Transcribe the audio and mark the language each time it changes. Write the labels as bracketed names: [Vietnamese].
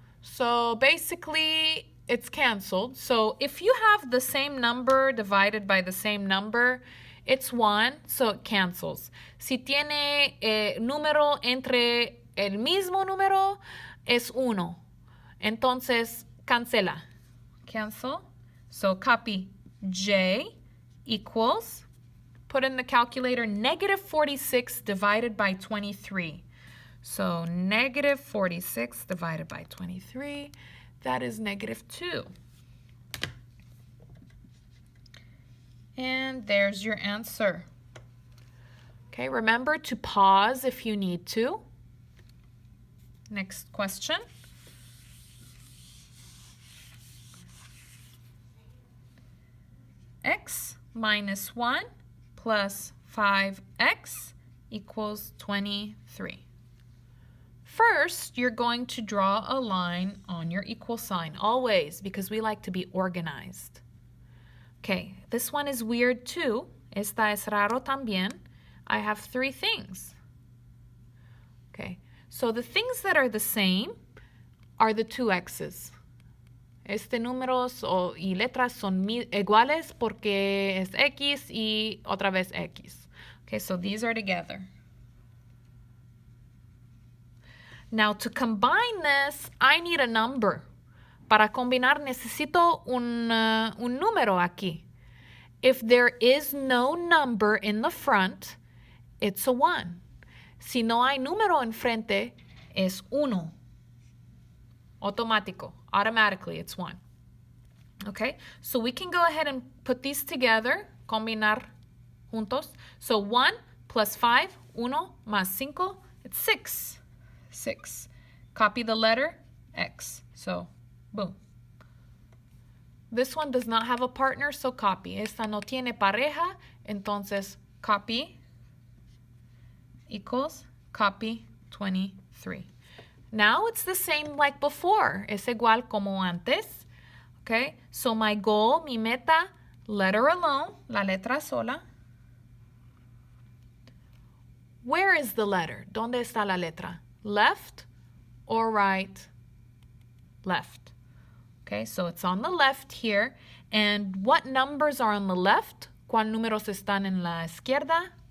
[English] So basically it's canceled. So if you have the same number divided by the same number, it's 1, so it cancels. [Spanish] Si tiene número entre el mismo número, es 1. Entonces cancela. Cancel. [English] So copy J equals, put in the calculator, negative 46 divided by 23. So negative 46 divided by 23, that is negative 2. And there's your answer. Okay, remember to pause if you need to. Next question. X minus 1 plus 5x equals 23. First, you're going to draw a line on your equal sign, always, because we like to be organized. Okay, this one is weird too. [Spanish] Esta es raro también. [English] I have 3 things. Okay, so the things that are the same are the 2 x's. [Spanish] Números y letras son iguales porque es X y otra vez X. [English] Okay, so these are together. Now to combine this, I need a number. [Spanish] Para combinar necesito un número aquí. [English] If there is no number in the front, it's a 1. [Spanish] Si no hay número enfrente, es 1. [English] Automático. Automatically, it's 1. Okay, so we can go ahead and put these together, [Spanish] combinar juntos. [English] So 1 plus 5, 1 más 5, it's 6. 6. Copy the letter X. So, boom. This one does not have a partner, so copy. [Spanish] Esta no tiene pareja, entonces [English] copy equals copy 23. Now it's the same like before. [Spanish] Es igual como antes. [English] Okay, so my goal, [Spanish] mi meta, [English] letter alone, [Spanish] la letra sola. [English] Where is the letter? [Spanish] ¿Dónde está la letra? [English] Left or right? Left. Okay, so it's on the left here. And what numbers are on the left? [Spanish] ¿Cuál números están en la izquierda?